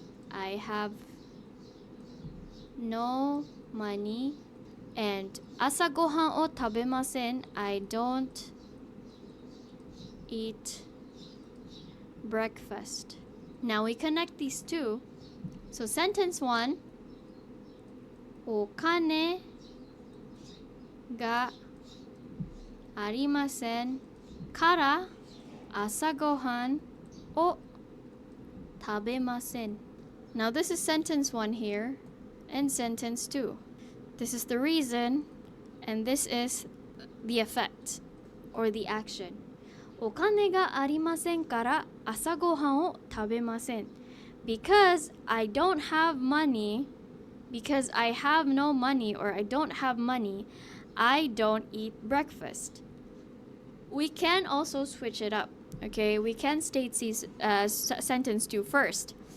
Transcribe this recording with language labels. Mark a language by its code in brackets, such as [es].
[en] I have no money. And [ja] 朝ごはんを食べません [en] I don't eat breakfast. Now we connect these two. So sentence 1, [ja] お金がありませんから朝ごはんを食べません. [en] Now this is sentence 1 here and sentence 2. This is the reason and this is the effect or the action. [ja] お金がありませんから朝ごはんを食べません. [en] Because I don't have money, because I have no money or I don't have money, I don't eat breakfast. We can also switch it up. Okay, we can state sentence 2 first.